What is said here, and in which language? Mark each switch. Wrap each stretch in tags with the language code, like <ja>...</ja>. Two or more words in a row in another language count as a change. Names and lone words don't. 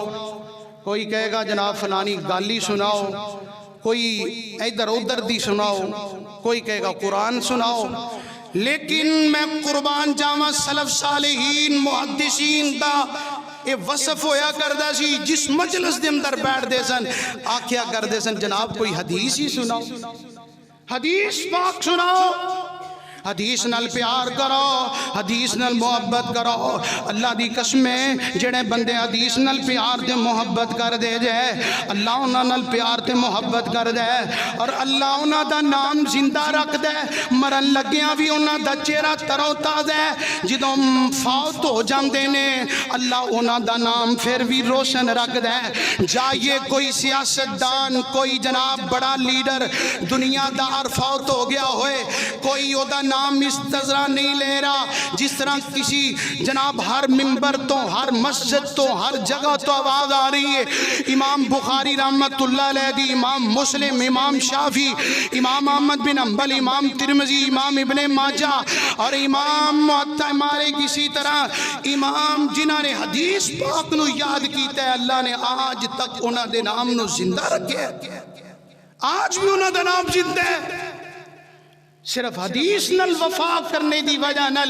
<pa>کوئی کہے گا جناب فلانی گالی سناؤ، کوئی ادھر ادھر دی سناؤ، کوئی کہے گا قرآن سناؤ، لیکن میں قربان جاواں سلف صالحین محدثین دا اے وصف ہویا کردہ سی، جس مجلس دے اندر بیٹھ دے سن آکھیا کردے سن جناب کوئی حدیث ہی سناؤ، حدیث پاک سناؤ، حدیث نال پیار کرو، حدیث نال محبت کرو۔ اللہ دی قسمیں جڑے بندے حدیث نال پیار تے محبت کر دے جائے، اللہ انہاں نال پیار تے محبت کر دے، اور اللہ انہاں دا نام زندہ رکھ دے، مرن لگیاں بھی انہاں دا چہرہ ترو تازہ ہے، جدوں فوت ہو جاندے نے اللہ انہاں دا نام پھر بھی روشن رکھ دے۔ جائیے کوئی سیاستدان، کوئی جناب بڑا لیڈر دنیا دار فوت ہو گیا ہوئے، کوئی او دا نام استذرا نہیں لے رہا، جس طرح کسی جناب ہر منبر تو، ہر مسجد تو، ہر جگہ تو آواز آ رہی ہے امام بخاری</pa> <ar>رحمت اللہ علیہ</ar> <pa>دی، امام مسلم، امام شافعی، امام احمد بن حنبل، امام ترمذی، امام ابن ماجہ اور امام معطا مالک، اسی طرح امام جنہاں نے حدیث پاک نو یاد کیتا ہے، اللہ نے آج تک انہاں دے نام نو زندہ رکھے، آج بھی انہاں دا نام زندہ ہے، صرف حدیث نل وفا کرنے دی وجہ نل۔</pa>